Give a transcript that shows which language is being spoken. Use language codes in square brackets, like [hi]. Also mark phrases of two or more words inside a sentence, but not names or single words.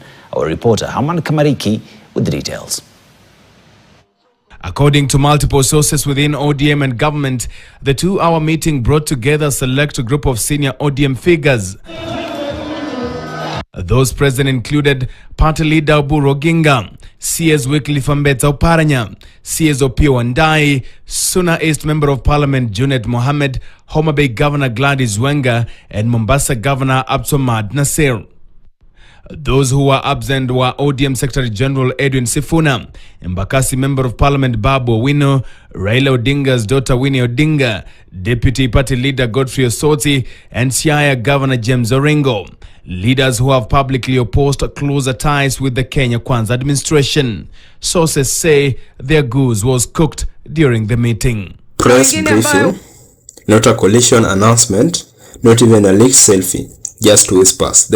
[en] Our reporter Haman Kamariki with the details. According to multiple sources within ODM and government, the 2-hour meeting brought together a select group of senior ODM figures. Those present included party leader Oburu Oginga, CS Wycliffe Ambetsa Oparanya, CS Opiyo Wandayi, Suna East Member of Parliament Junet Mohammed, Homa Bay Governor Gladys Wanga, and Mombasa Governor Abdulsamad Nasir. Those who were absent were ODM Secretary General Edwin Sifuna, Embakasi Member of Parliament Babu Owino, Raila Odinga's daughter Winnie Odinga, Deputy Party Leader Godfrey Osoti, and Siaya Governor James Orengo. Leaders who have publicly opposed closer ties with the Kenya Kwanza administration. Sources say their goose was cooked during the meeting. Press briefing, not a coalition announcement, not even a leaked selfie, just whispers.